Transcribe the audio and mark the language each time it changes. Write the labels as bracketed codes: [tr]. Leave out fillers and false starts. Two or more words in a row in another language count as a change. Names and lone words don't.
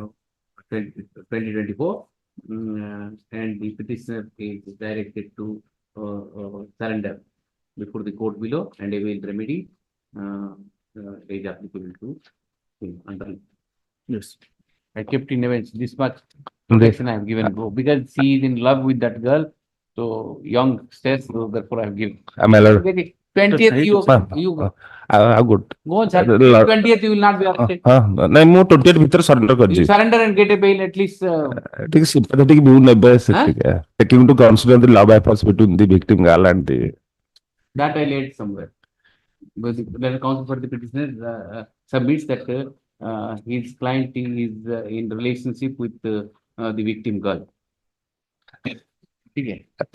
[en] 2024, and the petitioner is directed to surrender before the court below and avail remedy is applicable to him under. Yes. I kept in abeyance this much protection I have given because he is in love with that girl, so young stress, so therefore I have given. Am I allowed? 20th you good. go on, sir. 20th you will not be upset. [or] ନାଇଁ ମୁଁ 28 ଭିତରେ ସରେଣ୍ଡର [en] You [or] କରିଛି [en] surrender and get a bail at least. ଟିକେ sympathetic view [or] ନେବେ ସେତିକି [en] taking into consider the love affairs between the victim girl and the That I laid somewhere. But the counsel for the petitioner submits that his client is in relationship with the victim girl. Okay.